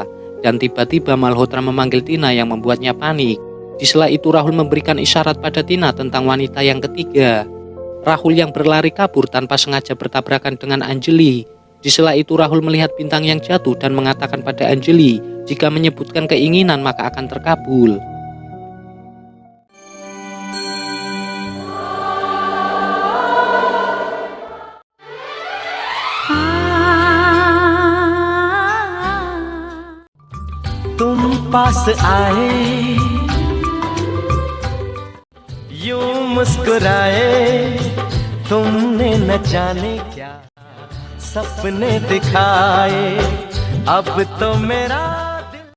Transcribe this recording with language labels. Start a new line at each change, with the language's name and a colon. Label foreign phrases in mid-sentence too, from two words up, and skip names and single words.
Indonesian: Dan tiba-tiba Malhotra memanggil Tina yang membuatnya panik. Di sela itu Rahul memberikan isyarat pada Tina tentang wanita yang ketiga. Rahul yang berlari kabur tanpa sengaja bertabrakan dengan Anjali. Di sela itu Rahul melihat bintang yang jatuh dan mengatakan pada Anjali, jika menyebutkan keinginan maka akan terkabul.
Hindi: तुम पास आए, यूं मुस्कुराए, तुमने न जाने क्या सपने दिखाए, अब तो मेरा दिल